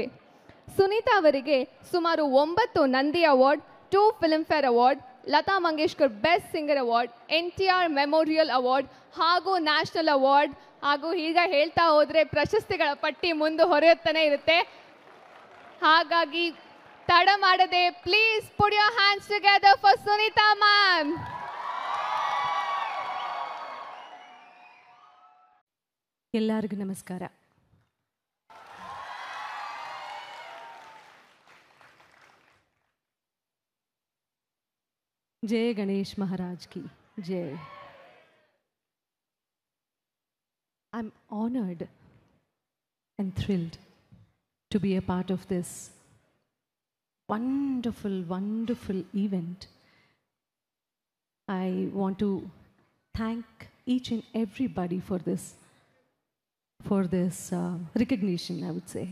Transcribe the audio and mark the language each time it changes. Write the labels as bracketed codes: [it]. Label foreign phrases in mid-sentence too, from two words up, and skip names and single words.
[kn] ಸುನೀತಾ ಅವರಿಗೆ ಸುಮಾರು 9 ನಂದಿ ಅವಾರ್ಡ್, 2 ಫಿಲ್ಮ್ಫೇರ್ ಅವಾರ್ಡ್, ಲತಾ ಮಂಗೇಶ್ಕರ್ [en] best singer award, [kn] NTR ಮೆಮೋರಿಯಲ್ ಅವಾರ್ಡ್ ಹಾಗೂ [en] national award [kn] ಹಾಗೂ ಈಗ ಹೇಳ್ತಾ ಹೋದರೆ ಪ್ರಶಸ್ತಿಗಳ ಪಟ್ಟಿ ಮುಂದೆ ಹೊರೆಯುತ್ತಾನೆ ಇರುತ್ತೆ. ಹಾಗಾಗಿ ತಡ ಮಾಡದೆ [en] please put your hands together for Sunitha ma'am. [kn] ಎಲ್ಲರಿಗೂ ನಮಸ್ಕಾರ. [hi] जय गणेश महाराज की जय. [en] I'm honored and thrilled to be a part of this wonderful, wonderful event. I want to thank each and everybody for this recognition, I would say.